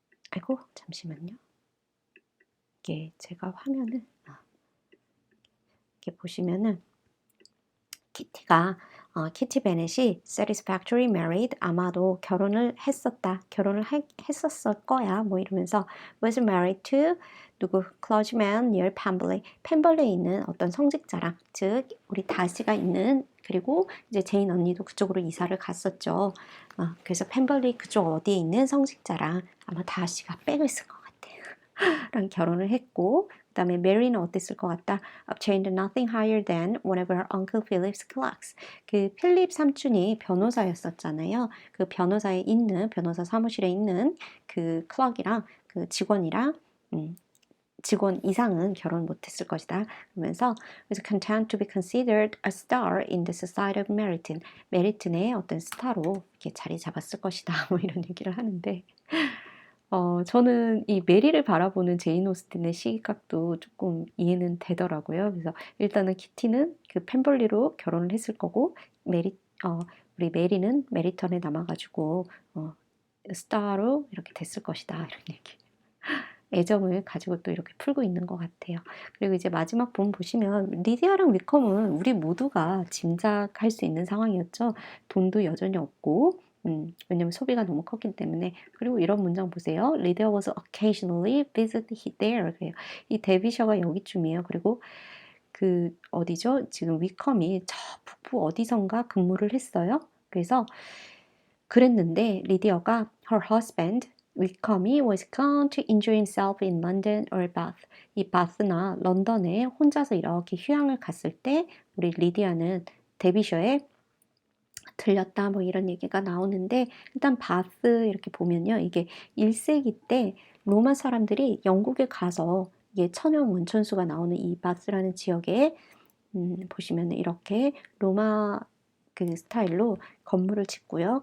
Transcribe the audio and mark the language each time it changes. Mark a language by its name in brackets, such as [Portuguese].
[Korean] 아이고 잠시만요. 이게 제가 화면을 이렇게 보시면은 키티 베넷이 [English] satisfactory married [Korean] 아마도 결혼을 했었을 거야 뭐 이러면서 [English] was married to [Korean] 누구 [English] clergyman near [Korean] 펜벌리에 있는 어떤 성직자랑 즉 우리 다시가 있는 그리고 이제 제인 언니도 그쪽으로 이사를 갔었죠. 그래서 펜벌리 그쪽 어디에 있는 성직자랑 아마 다시가 빼있을 것 같아요. 랑 결혼을 했고 그 다음에 메리는 어땠을 것 같다? [English] Obtained nothing higher than one of her uncle Philip's clerks. [Korean] 그 필립 삼촌이 변호사였었잖아요. 그 변호사 사무실에 있는 그 클럭이랑 그 직원이랑 직원 이상은 결혼 못했을 것이다. 그러면서 [English] was content to be considered a star in the society of Meryton. [Korean] 메리튼의 어떤 스타로 이렇게 자리 잡았을 것이다. 뭐 이런 얘기를 하는데 저는 이 메리를 바라보는 제인 오스틴의 시각도 조금 이해는 되더라고요. 그래서 일단은 키티는 그 펜벌리로 결혼을 했을 거고 우리 메리는 메리턴에 남아가지고 스타로 이렇게 됐을 것이다. 이런 얘기. 애정을 가지고 또 이렇게 풀고 있는 것 같아요. 그리고 이제 마지막 본 보시면 리디아랑 위컴은 우리 모두가 짐작할 수 있는 상황이었죠. 돈도 여전히 없고 왜냐면 소비가 너무 컸기 때문에. 그리고 이런 문장 보세요. [English] Lydia was occasionally visited there. [Korean] 그래요. 이 데비셔가 여기쯤이에요. 그리고 그 어디죠? 지금 위컴이 저 북부 어디선가 근무를 했어요. 그래서 그랬는데 리디어가 [English] her husband 위컴이 was gone to enjoy himself in London or Bath. [Korean] 이 바스나 런던에 혼자서 이렇게 휴양을 갔을 때 우리 리디아는 데비셔에 들렸다 뭐 이런 얘기가 나오는데 일단 바스 이렇게 보면요. 이게 1세기 때 로마 사람들이 영국에 가서 이게 천연 원천수가 나오는 이 바스라는 지역에 보시면 이렇게 로마 그 스타일로 건물을 짓고요.